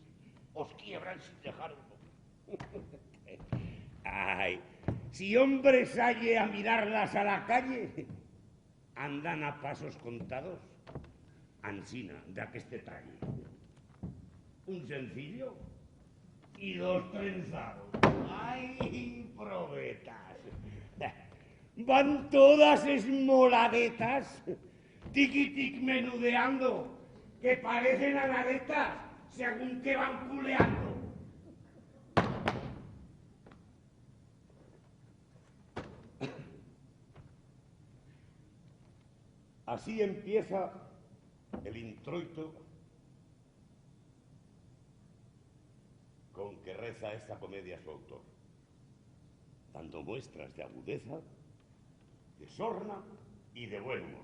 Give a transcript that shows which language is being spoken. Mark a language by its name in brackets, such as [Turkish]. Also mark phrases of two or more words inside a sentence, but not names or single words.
[Spanish] Os quiebran sin dejar uno. Ay, si hombres halle a mirarlas a la calle, andan a pasos contados, ansina, de aqueste talle. Un sencillo y dos trenzados. ¡Ay, probetas! Van todas esmoladetas, tiquitic menudeando, que parecen anadetas, según que van culeando. Así empieza el introito con que reza esta comedia su autor, dando muestras de agudeza, de sorna y de buen humor.